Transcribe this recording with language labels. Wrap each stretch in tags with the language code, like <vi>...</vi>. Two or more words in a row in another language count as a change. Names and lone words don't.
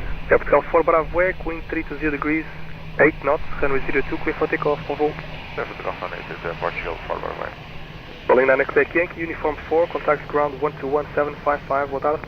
<en>Portugal 4 Bravo Echo, wind 320 degrees, 8 knots, runway 02, clear for takeoff,</en> <pt>bom voo.</pt> <en>Portugal Sunday, this is Portugal forward way. Rolling 9 Quebec Yankee, uniform 4, contacts ground 121755,</en> <pt>boa tarde.</pt>